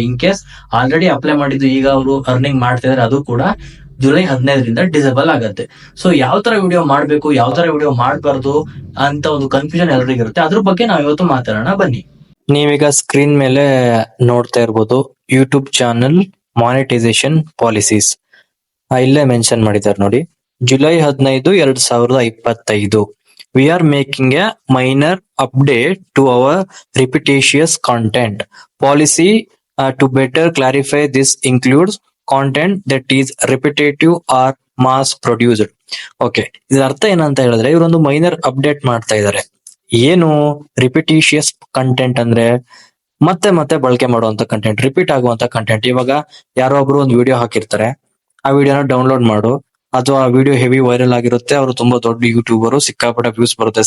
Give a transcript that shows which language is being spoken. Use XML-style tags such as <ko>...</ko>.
<kn>In case already apply ಮಾಡಿದ್ದು ಈಗ ಅವರು ಅರ್ನಿಂಗ್ ಮಾಡ್ತಿದ್ದಾರೆ, ಅದು ಕೂಡ ಜುಲೈ 15ರಿಂದ ಡಿಸೇಬಲ್ ಆಗತ್ತೆ. ಸೊ ಯಾವ ತರ ವಿಡಿಯೋ ಮಾಡ್ಬೇಕು, ಯಾವ ತರ ವಿಡಿಯೋ ಮಾಡಬಾರ್ದು ಅಂತ ಒಂದು ಕನ್ಫ್ಯೂಷನ್ ಎಲ್ರಿಗೂ ಇರುತ್ತೆ. ಅದ್ರ ಬಗ್ಗೆ ನಾವು ಇವತ್ತು ಮಾತಾಡೋಣ, ಬನ್ನಿ. ನೀವೀಗ ಸ್ಕ್ರೀನ್ ಮೇಲೆ ನೋಡ್ತಾ ಇರ್ಬೋದು, ಯೂಟ್ಯೂಬ್ ಚಾನಲ್ ಮಾನಿಟೈಸೇಷನ್ ಪಾಲಿಸೀಸ್ ಇಲ್ಲೇ ಮೆನ್ಷನ್ ಮಾಡಿದ್ದಾರೆ ನೋಡಿ.</kn> <en>July 15, 2025 we are making a minor update to our repetitious content policy. To better clarify, this includes content that is repetitive or mass produced.</en> <kn>Okay, ಇದರ ಅರ್ಥ ಏನಂತ ಹೇಳಿದ್ರೆ, ಇವರೊಂದು ಮೈನರ್ ಅಪ್ಡೇಟ್ ಮಾಡ್ತಾ ಇದ್ದಾರೆ. ಏನು ರಿಪಿಟಿಷಿಯಸ್ ಕಂಟೆಂಟ್ ಅಂದ್ರೆ ಮತ್ತೆ ಮತ್ತೆ ಬಳಕೆ ಮಾಡುವಂತ ಕಂಟೆಂಟ್, ರಿಪೀಟ್ ಆಗುವಂತ ಕಂಟೆಂಟ್. ಇವಾಗ ಯಾರೋ ಒಬ್ರು ಒಂದು ವಿಡಿಯೋ ಹಾಕಿರ್ತಾರೆ, ಆ ವಿಡಿಯೋನ ಡೌನ್ಲೋಡ್ ಮಾಡು, ಅಥವಾ ಆ ವಿಡಿಯೋ ಹೆವಿ ವೈರಲ್ ಆಗಿರುತ್ತೆ, ಅವರು ತುಂಬಾ ದೊಡ್ಡ ಯೂಟ್ಯೂಬರ್, ಸಿಕ್ಕಾಪಟ್ಟೆ ವ್ಯೂಸ್ ಬರುತ್ತೆ.</kn>